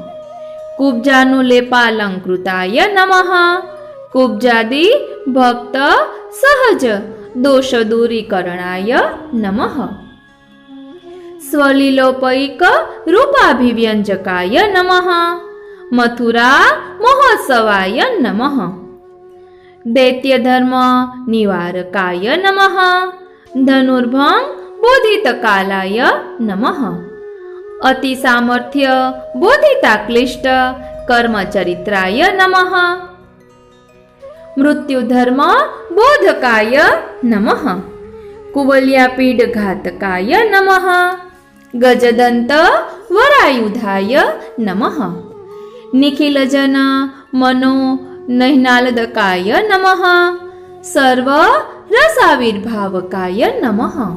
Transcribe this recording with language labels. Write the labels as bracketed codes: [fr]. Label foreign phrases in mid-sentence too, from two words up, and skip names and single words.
[sa] कुब्जानुलेपालंकृताय नमः। कुब्जादि भक्त सहज दोष दूरीकरणाय नमः। स्वलीलोपैक रूपाभिव्यंजकाय नमः। मथुरा महोत्सवाय नमः। દૈત્ય ધર્મ નિવારકાય નમઃ, ધનુર્ભંગ બોધિતકાલાય નમઃ, અતિ સામર્થ્ય બોધિતાક્લિષ્ટ કર્મચરિત્રાય નમઃ, મૃત્યુ ધર્મ બોધકાય નમઃ, કુવલ્યાપીડ ઘાતકાય નમઃ, ગજદંત વરાયુધાય નમઃ, નિખિલજન મનો નૈનાલદકાય નમઃ, સર્વ રસાવિર્ભાવકાય નમઃ,